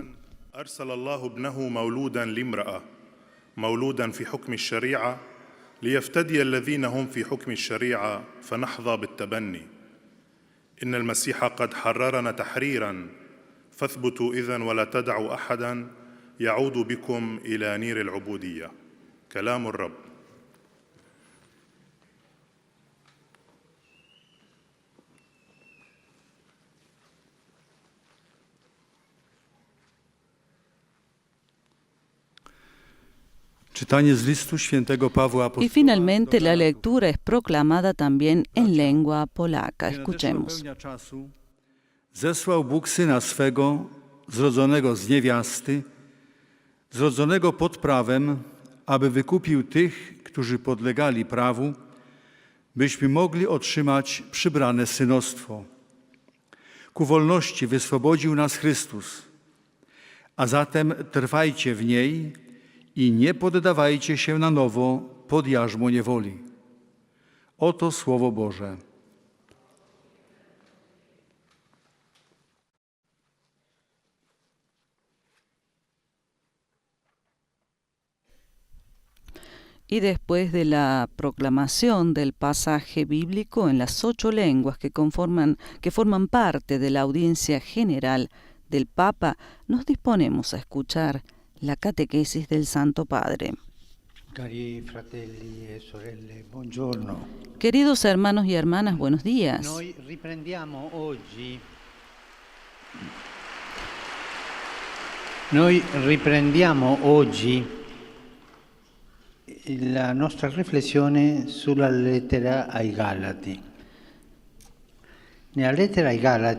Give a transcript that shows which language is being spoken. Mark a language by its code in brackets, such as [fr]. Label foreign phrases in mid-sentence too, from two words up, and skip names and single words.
[ar] أرسل الله ابنه مولودا لامرأة مولودا في حكم الشريعة ليفتدي الذين هم في حكم الشريعة فنحظى بالتبني إن المسيح قد حررنا تحريرا فاثبتوا إذن ولا تدعوا أحدا يعود بكم إلى نير العبودية كلام الرب. [pl] Czytanie z listu świętego Pawła [es] Y [pl] apostoła [es] finalmente [pl] do [es] la [pl] Galatów. [es] lectura es proclamada también en lengua polaca. [pl] Gdy nadeszła [es] Escuchemos. [pl] pełnia czasu, zesłał Bóg Syna swego, zrodzonego z niewiasty, zrodzonego pod prawem, aby wykupił tych, którzy podlegali prawu, byśmy mogli otrzymać przybrane synostwo. Ku wolności wyswobodził nas Chrystus, a zatem trwajcie w niej i nie poddawajcie się na nowo pod jarzmo niewoli. Oto Słowo Boże. [es] Y después de la proclamación del pasaje bíblico en las 8 lenguas que forman parte de la audiencia general del Papa, nos disponemos a escuchar la catequesis del Santo Padre. [it] Cari fratelli e sorelle, buongiorno. [es] Queridos hermanos y hermanas, buenos días. [it] Noi riprendiamo oggi la nostra riflessione sulla lettera ai Galati. Nella lettera ai Galati